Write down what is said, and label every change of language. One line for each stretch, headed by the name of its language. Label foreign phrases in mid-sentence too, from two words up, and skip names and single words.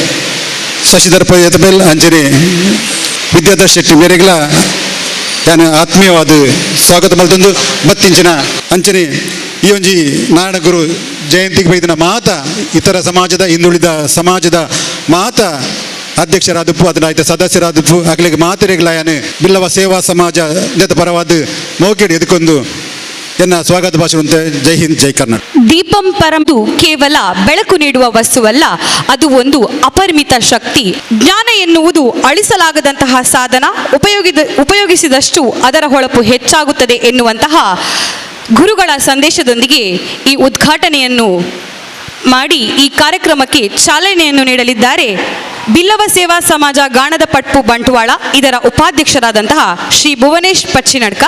Tulu: ಶಶಿಧರ್ ಪಯತಬೆಲ್ ಅಂಚನೆ ವಿದ್ಯಾಧರ್ ಶೆಟ್ಟಿ ಮೇರೆಗಳ ನಾನು ಆತ್ಮೀಯವಾದ ಸ್ವಾಗತ ಮಲ್ತೊಂದು ಬತ್ತಿಂಚಿನ ಅಂಚನೆ ಈ ಒಂಜಿ ನಾರಾಯಣಗುರು ಜಯಂತಿಗೆ ಬೈದಿನ ಮಾತ ಇತರ ಸಮಾಜದ ಹಿಂದುಳಿದ ಸಮಾಜದ ಮಾತ ಅಧ್ಯಕ್ಷರಾದಪ್ಪು ಅದನ್ನ ಸದಸ್ಯರಾದಪ್ಪು ಅಕ್ಲಿಗೆ ಮಾತಿರೆಗಳಾಯನು ಬಿಲ್ಲವ ಸೇವಾ ಸಮಾಜ ನೆತ ಪರವಾದ ಮೌಕೆಡ್ ಎದುಕೊಂದು ಎನ್ನ ಸ್ವಾಗತ ಭಾಷಣ.
Kannada: ಜೈ ಹಿಂದ್, ಜೈ ಕರ್ನಾಟಕ. ದೀಪಂ ಪರಂದು ಕೇವಲ ಬೆಳಕು ನೀಡುವ ವಸ್ತುವಲ್ಲ, ಅದು ಒಂದು ಅಪರಿಮಿತ ಶಕ್ತಿ. ಜ್ಞಾನ ಎನ್ನುವುದು ಅಳಿಸಲಾಗದಂತಹ ಸಾಧನ, ಉಪಯೋಗಿಸಿದಷ್ಟು ಅದರ ಹೊಳಪು ಹೆಚ್ಚಾಗುತ್ತದೆ ಎನ್ನುವಂತಹ ಗುರುಗಳ ಸಂದೇಶದೊಂದಿಗೆ ಈ ಉದ್ಘಾಟನೆಯನ್ನು ಮಾಡಿ ಈ ಕಾರ್ಯಕ್ರಮಕ್ಕೆ ಚಾಲನೆಯನ್ನು ನೀಡಲಿದ್ದಾರೆ ಬಿಲ್ಲವ ಸೇವಾ ಸಮಾಜ ಗಾಣದ ಪಟ್ಪು ಬಂಟ್ವಾಳ ಇದರ ಉಪಾಧ್ಯಕ್ಷರಾದಂತಹ ಶ್ರೀ ಭುವನೇಶ್ ಪಚ್ಚಿನಡ್ಕ.